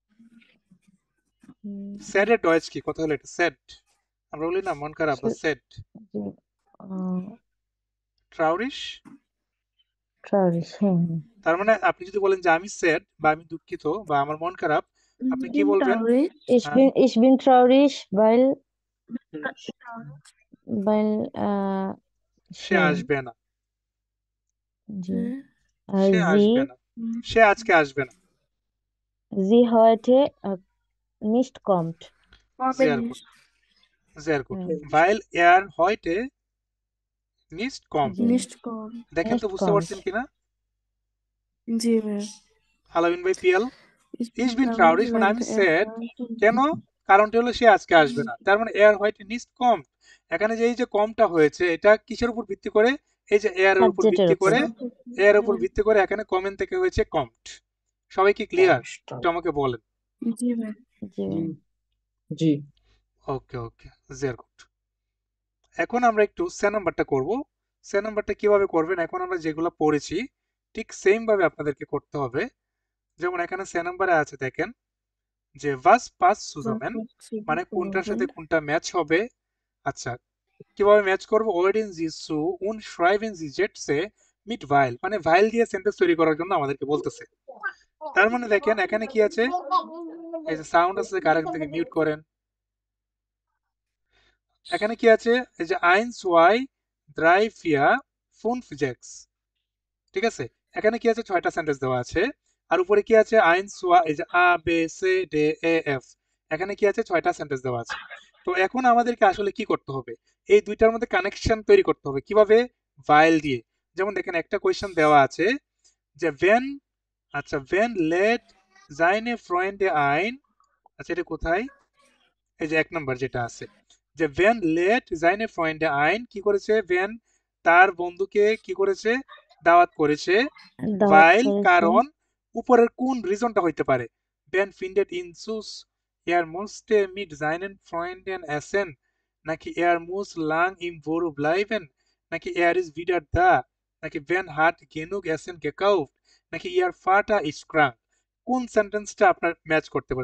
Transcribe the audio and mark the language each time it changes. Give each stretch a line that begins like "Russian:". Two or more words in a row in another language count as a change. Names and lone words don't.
Bangla: স্যাড এর ডয়েজ কি, কথা হলো এটা স্যাড, আমরা বলি না মন খারাপ বা স্যাড, ট্রাউরিশ। ট্রাউরিশ তার মানে আপনি যদি বলেন যে আমি স্যাড বা আমি দুঃখিত বা আমার মন খারাপ, আপনি কি বলবেন,
German: ich bin traurig weil
Bangla: সে আসবে না, জি সে
German: sie
Bangla: আসবে না, সে আজকে আসবে না।
German: sie heute nicht kommt sehr gut, sehr gut. Weil heute nicht kommt.
Bangla: জি
German: nicht kommen.
Bangla: দেখেন তো
German: Nicht
Bangla: বুঝতে পারছেন
German: kommt.
Bangla: কিনা? জি ভাইয়া। আলামিন ভাই পিয়াল,
German: Ich ich bin bin traurig traurig, und weil
English: I'm
German: er
English: sad.
Bangla: কেন? কারণটা হলো সে আজকে আসবে না। তার মানে
German: heute nicht kommt।
Bangla: এখানে যে এই যে কমটা হয়েছে এটা কিসের উপর ভিত্তি করে? এই যে এর উপর সাবজেক্টের ভিত্তি উপর করে, এর উপর ভিত্তি করে এখানে কমেন্ট থেকে হয়েছে কমট। সবাই কি ক্লিয়ার? একটু আমাকে বলেন। জি ভাই। জি জি জি ওকে ওকে,
German: sehr gut।
Bangla: এখন আমরা একটু সে নাম্বারটা করব। সে নাম্বারটা কিভাবে করবেন? এখন আমরা যেগুলো পড়েছি ঠিক সেম ভাবে আপনাদেরকে করতে হবে। যেমন এখানে সে নাম্বারে আছে দেখেন যে
German: was passt zusammen,
Bangla: মানে কোনটার সাথে কোনটা ম্যাচ হবে। আচ্ছা, কিভাবে ম্যাচ করব?
German: Odin Jisoo und schreiben Sie Sätze mit weil,
Bangla: মানে weil দিয়ে সেন্টেন্স তৈরি করার জন্য আমাদেরকে বলতেছে। তার মানে দেখেন এখানে কি আছে, এই যে সাউন্ড আছে কারেক্ট থেকে মিউট করেন। এখানে কি আছে, এই যে 1 2 3 4 5 6, ঠিক আছে। এখানে কি আছে, 6টা সেন্টেন্স দেওয়া আছে। আর উপরে কি আছে 1 2, এই যে a b c d e f, এখানে কি আছে 6টা সেন্টেন্স দেওয়া আছে। তো এখন আমাদেরকে আসলে কি করতে হবে? এই দুইটার মধ্যে কানেকশন তৈরি করতে হবে। কিভাবে? ভাইল দিয়ে। যেমন দেখেন একটা কোয়েশ্চেন দেওয়া আছে যে when, আচ্ছা
German: when lädt seine Freunde ein,
Bangla: আচ্ছা এটা কোথায়? এই যে 1 নাম্বার যেটা আছে যে
German: when lädt seine Freunde ein,
Bangla: কি করেছে? when তার বন্ধুকে কি করেছে? দাওয়াত করেছে। দাওয়াত
German: weil
Bangla: করেছে কারণ উপরের কোন রিজনটা হইতে পারে?
German: Ben findet ihn süß, er musste mit seinen Freunden essen, নাকি er muss lang im Büro bleiben, নাকি er ist wieder da, নাকি Ben hat genug Essen gekauft, নাকি ihr Vater ist krank।
Bangla: কোন সেন্টেন্সটা আপনার ম্যাচ করতে পারে?